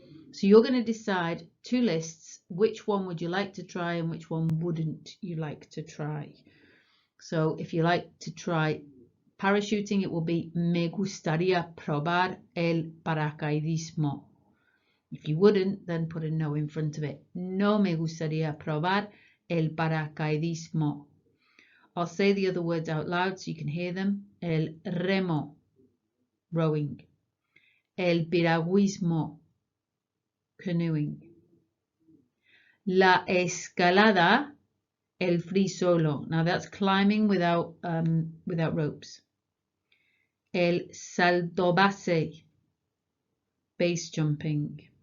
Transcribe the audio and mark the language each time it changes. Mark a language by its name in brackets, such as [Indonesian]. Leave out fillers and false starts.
[English] So you're going to decide two lists, which one would you like to try and which one wouldn't you like to try. So if you like to try parachuting, it will be [Spanish] me gustaría probar el paracaidismo. [English] If you wouldn't, then put a no in front of it. [Spanish] No me gustaría probar el paracaidismo. [English] I'll say the other words out loud so you can hear them. [Spanish] El remo, [English] rowing. [Spanish] El piragüismo, [English] canoeing. [Spanish] La escalada, el free solo. [English] Now that's climbing without ropes. [Spanish] El salto base, [English] base jumping.